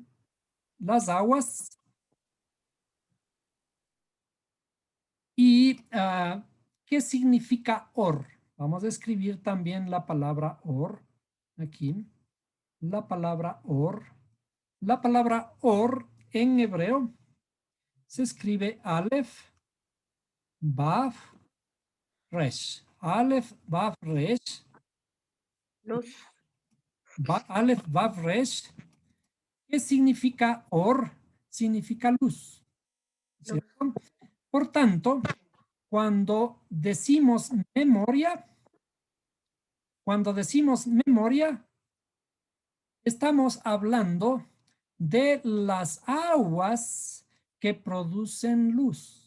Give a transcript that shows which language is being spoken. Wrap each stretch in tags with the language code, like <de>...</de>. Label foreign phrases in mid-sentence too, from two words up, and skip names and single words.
<es>Las aguas. ¿Y qué significa or? Vamos a escribir también la palabra or aquí. La palabra or. La palabra or en hebreo se escribe Aleph, Vav, Resh. Aleph, Vav, Resh. Luz. Aleph, Vav, Resh. ¿Qué significa or? Significa luz. ¿Cierto? Por tanto, cuando decimos memoria, estamos hablando de las aguas que producen luz.</es>